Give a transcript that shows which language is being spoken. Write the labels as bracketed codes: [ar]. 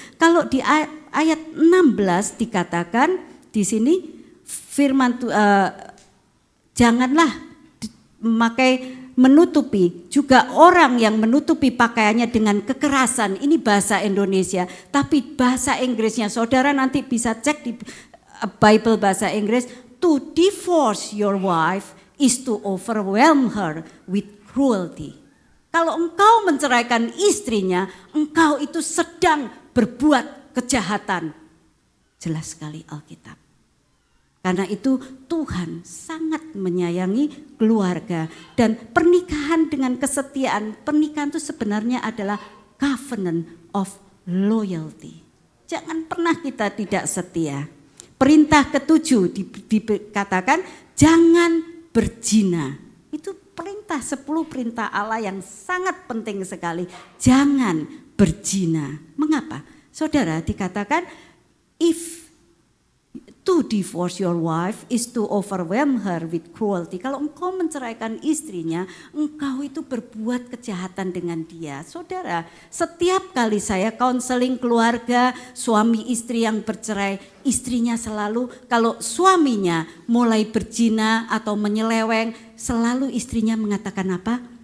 [id] Kalau di ayat 16 dikatakan di sini firman janganlah memakai menutupi, juga orang yang menutupi pakaiannya dengan kekerasan. Ini bahasa Indonesia, tapi bahasa Inggrisnya saudara nanti bisa cek di Bible bahasa Inggris. [en] To divorce your wife is to overwhelm her with cruelty. [id] Kalau engkau menceraikan istrinya, engkau itu sedang berbuat kejahatan. Jelas sekali Alkitab. Karena itu Tuhan sangat menyayangi keluarga. Dan pernikahan dengan kesetiaan, pernikahan itu sebenarnya adalah [en] covenant of loyalty. [id] Jangan pernah kita tidak setia. Perintah ke-7 dikatakan jangan berzina. Itu perintah 10 perintah Allah yang sangat penting sekali. Jangan berzina. Mengapa? Saudara, dikatakan [en] if to divorce your wife is to overwhelm her with cruelty. [id] Kalau engkau menceraikan istrinya, engkau itu berbuat kejahatan dengan dia. Saudara, setiap kali saya konseling keluarga, suami istri yang bercerai, istrinya selalu, kalau suaminya mulai berzina atau menyeleweng, selalu istrinya mengatakan apa?